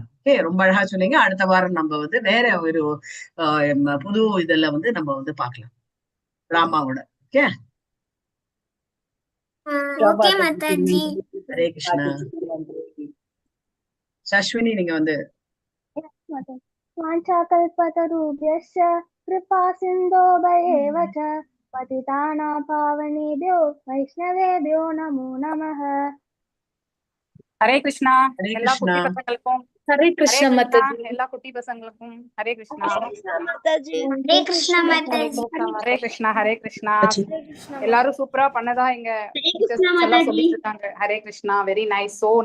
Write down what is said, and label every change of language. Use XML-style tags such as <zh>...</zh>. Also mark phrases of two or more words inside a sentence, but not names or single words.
<ta>ஓகே, ரொம்ப அழகா சொன்னீங்க. அடுத்த வாரம் நம்ம வந்து வேற ஒரு புது இதெல்லாம் வந்து நம்ம வந்து பார்க்கலாம் ராமாவோட. ஓகே, ஓகே மாதாஜி.</ta> <sa>हरे कृष्णा.</sa> <ta>சாஸ்வினி நீங்க வந்து</ta> <sa>वाञ्छाकल्पतरुभ्यश्च कृपा सिन्धोभयेव च पतितानां पावनेभ्यो वैष्णवेभ्यो नमो नमः. हरे कृष्णा. ஹரே</sa> <ta>எல்லா</ta> <sa>கிருஷ்ணா.</sa> <ta>குட்டி பசங்களுக்கும்</ta> <sa>हरे कृष्णा माताजी.</sa> <ta>எல்லா குட்டி பசங்களுக்கும்</ta> <sa>हरे कृष्णा.</sa> <ta>माताजी.</ta> <sa>हरे कृष्णा माताजी. हरे कृष्णा। हरे कृष्णा. हरे कृष्णा</sa> <ta>எல்லாரும் சூப்பரா பண்ணதா எங்க</ta> <sa>ஹரே</sa> <ta>டீச்சர்ஸ்</ta> <sa>கிருஷ்ணா</sa> <ta>எல்லாம் மாதாஜி. சொல்லிட்டு இருக்காங்க.</ta> <sa>हरे कृष्णा.</sa> <en>very nice.</en> <ta>சோ</ta>